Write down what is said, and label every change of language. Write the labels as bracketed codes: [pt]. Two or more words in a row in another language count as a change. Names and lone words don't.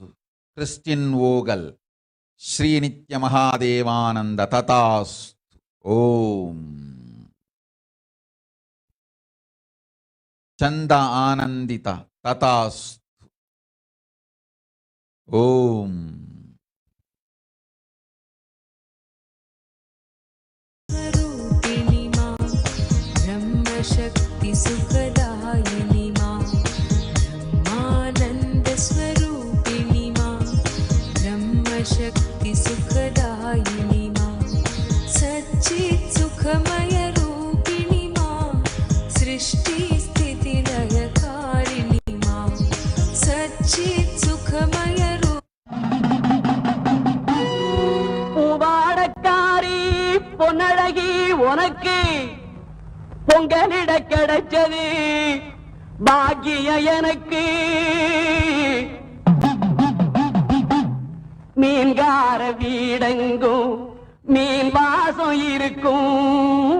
[sa] கிறிஸ்டின் ஓகல் ஸ்ரீ நித்ய மகாதேவானந்த ததாஸ்து. ओम्। सन्त आनन्दित तथास्तु. ஓம். ब्रह्मशक्ति सुखदायिनी मां, ब्रह्मानन्द स्वरूपिणी मां, ब्रह्मशक्ति सुखदायिनी मां, सच्चित् सुखमय रूपिणी मां, सृष्टि स्थिति लयकारिणी मां, सच्चित् सुखमय [ta] பூவாடக்காரி பொன்னழகி உனக்கு பொங்கலிட கிடைச்சது பாக்கிய எனக்கு. மீன்கார வீடெங்கும் மீன் வாசம் இருக்கும்.